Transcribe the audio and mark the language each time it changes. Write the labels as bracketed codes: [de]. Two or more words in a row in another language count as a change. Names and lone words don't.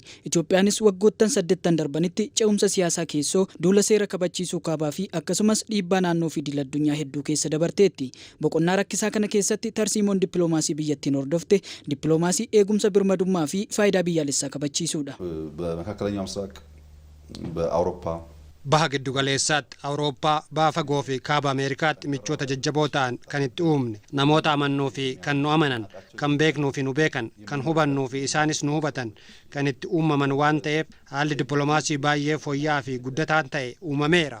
[om] Itoophiyaanis waggoottan 8 darbanitti ce'umsa siyaasaa keessoo, duula seera kabachiisuu kaabaa fi akkasumas dhiibbaa naannoo fi idil addunyaa hedduu keessa dabarteetti. Boqonnaa rakkisaa kana keessatti tarsiimoon dippiloomaasii biyyattiin hordofte dippiloomaasii eegumsa birmadummaa fi faayidaa biyyaalessaa kabachiisuudha. [am] በመካከለኛው ምስራቅ በአውሮፓ [om] baha giddu galeessaatti Awurooppaa baha fagoo fi kaaba Ameerikaatti michoota jajjaboo ta'an kan itti uumne namoota amannuu fi kan nu amanan kan beeknuu fi nu beekan kan hubannuu fi isaanis nu hubatan kan itti uumaman waan ta'eef haalli dippiloomaasii baay'ee fooyya'aa fi guddataan ta'e uumameera.